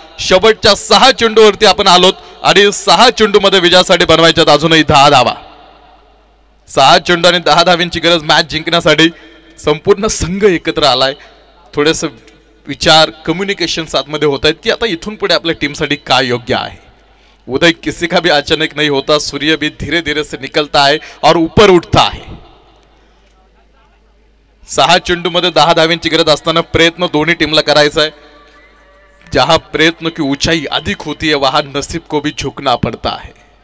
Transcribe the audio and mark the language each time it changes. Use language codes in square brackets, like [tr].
[mr] शेवटच्या 6 चेंडूवरती आपण आलोत आणि 6 चेंडू मध्ये विजयासाठी बनवायच्यात अजूनही 10 धावा. 6 चेंडू आणि 10 धाव्यांची गरज मॅच जिंकण्यासाठी. संपूर्ण संघ एकत्र आलाय. थोडेसे विचार कम्युनिकेशन आतमध्ये होत आहेत की आता इथून पुढे आपल्या टीमसाठी काय योग्य आहे. [hi] उदय किसी का भी अचानक नहीं होता, सूर्य भी धीरे धीरे से निकलता है और ऊपर उठता है. [mr] 6 चेंडू मध्ये 10 धाव्यांची गरज असताना प्रयत्न दोन्ही टीमला करायचा आहे. [hi] जहां प्रयत्न की ऊंचाई अधिक होती है वहां नसीब को भी झुकना पड़ता है।